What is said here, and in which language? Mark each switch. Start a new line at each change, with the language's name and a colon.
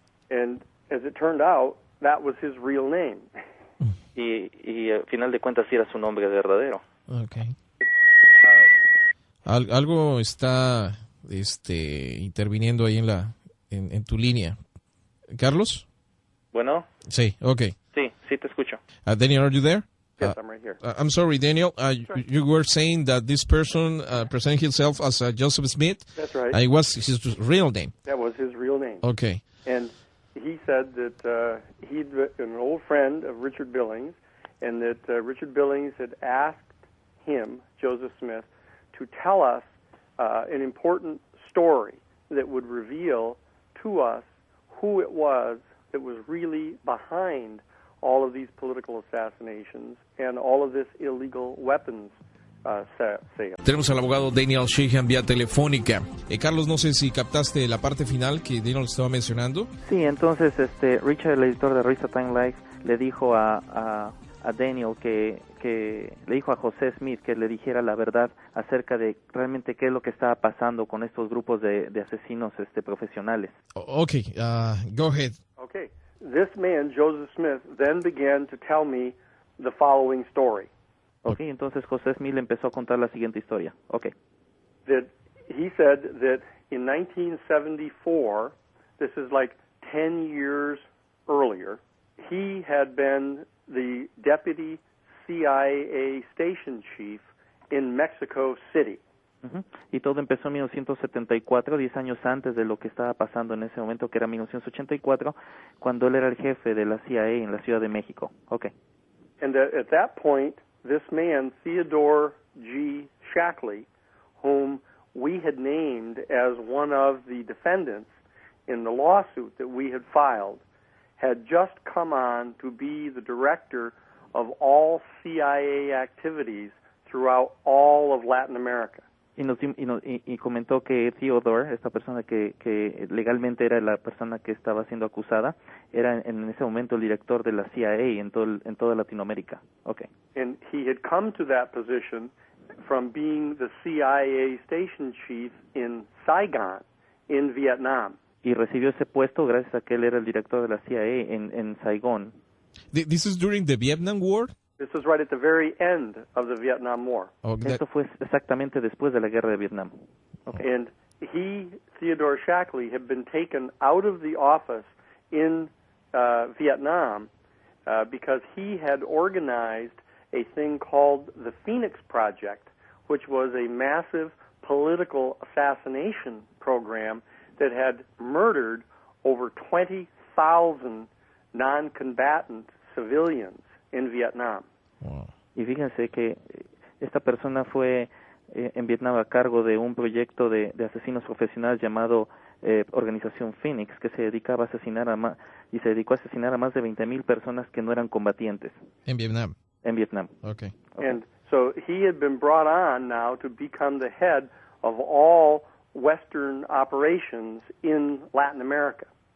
English: And as it turned out, that was his real name.
Spanish: Y al final de cuentas sí era su nombre verdadero. Okay. Algo está interviniendo ahí en tu línea. ¿Carlos? Bueno. Sí, okay. Sí, te escucho.
English: Daniel, are you there? Yes, I'm right here. I'm sorry, Daniel. Sure. You were saying that this person presented himself as Joseph Smith. That's right. It was his real name. That was his real name. Okay. And he said that he'd been an old friend of Richard Billings, and that Richard Billings had asked him, Joseph Smith, to tell us an important story that would reveal to us who it was that was really behind all of these political assassinations and all of this illegal weapons sale.
Spanish: Tenemos al abogado Daniel Sheehan vía telefónica. Carlos, no sé si captaste la parte final que Daniel estaba mencionando. Sí, entonces Richard, el editor de Revista Time Life, le dijo a Daniel que le dijo a José Smith que le dijera la verdad acerca de realmente qué es lo que estaba pasando con estos grupos de asesinos profesionales.
English: Okay, go ahead. Okay. This man, Joseph Smith, then began to tell me the following story.
Spanish: Okay, entonces José Smith le empezó a contar la siguiente historia.
English: Okay. That he said that in 1974, this is like 10 years earlier, he had been the deputy CIA station chief in Mexico City.
Spanish: Y todo empezó en 1974, 10 años antes de lo que estaba pasando en ese momento, que era 1984, cuando él era el jefe de la CIA en la Ciudad de México.
English: Okay. And at that point, this man, Theodore G. Shackley, whom we had named as one of the defendants in the lawsuit that we had filed, had just come on to be the director of all CIA activities throughout all of Latin America.
Spanish: Y comentó que Theodore, esta persona que legalmente era la persona que estaba siendo acusada, era en ese momento el director de la CIA en toda Latinoamérica.
English: Okay. And he had come to that position from being the CIA station chief in Saigon, in Vietnam.
Spanish: Y recibió ese puesto gracias a que él era el director de la CIA en Saigón.
English: This is during the Vietnam War? This is right at the very end of the Vietnam War.
Spanish: Esto fue exactamente después de la guerra de Vietnam.
English: Okay. And he, Theodore Shackley, had been taken out of the office in Vietnam because he had organized a thing called the Phoenix Project, which was a massive political assassination program that had murdered over 20,000 non-combatant civilians in Vietnam. Wow.
Spanish: Y fíjense que esta persona fue en Vietnam a cargo de un proyecto de asesinos profesionales llamado Organización Phoenix, que se dedicaba a asesinar a más de 20,000 personas que no eran combatientes. En Vietnam. En Vietnam.
English: Okay. And so he had been brought on now to become the head of all Western operations in Latin America.